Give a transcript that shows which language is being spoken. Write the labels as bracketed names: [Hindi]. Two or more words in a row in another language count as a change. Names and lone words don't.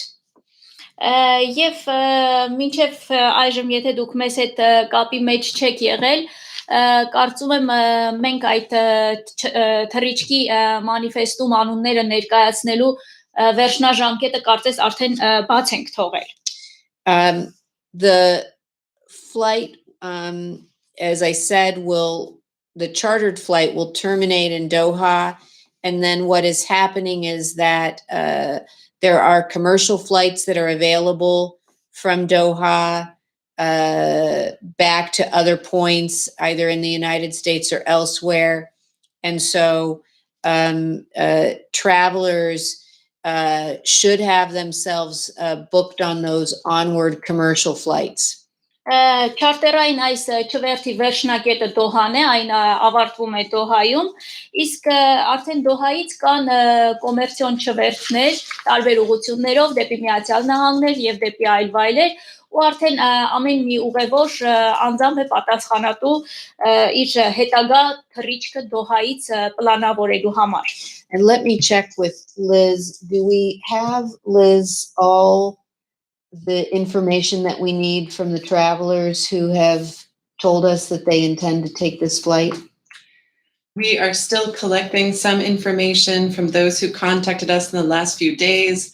[Armenian] Եվ մինչև այժմ եթե դուք մեզ հետ կապի մեջ չեք եղել, կարծում եմ մենք այդ թռիչքի մանիֆեստում անունները ներկայացնելու վերջնաժամկետը կարծես արդեն բաց ենք թողել։ [English] The flight, as I said, the chartered flight will terminate in Doha. And then what is happening is that there are commercial flights that are available from Doha back to other points, either in the United States or elsewhere. And so travelers should have themselves booked on those onward commercial flights. [Armenian] Չարտերային այս չվերթի վերջնակետը Դոհան է, այն ավարտվում է Դոհայում, իսկ արդեն Դոհայից կան կոմերցիոն չվերթներ տարբեր ուղղություններով դեպի Միացյալ Նահանգներ եւ դեպի այլ վայրեր, ու արդեն ամեն մի ուղևոր անձամբ է պատասխանատու իր հետագա թռիչքը Դոհայից պլանավորելու համար. [English] And let me check with Liz. Do we have, Liz, all the information that we need from the travelers who have told us that they intend to take this flight? We are still collecting some information from those who contacted us in the last few days.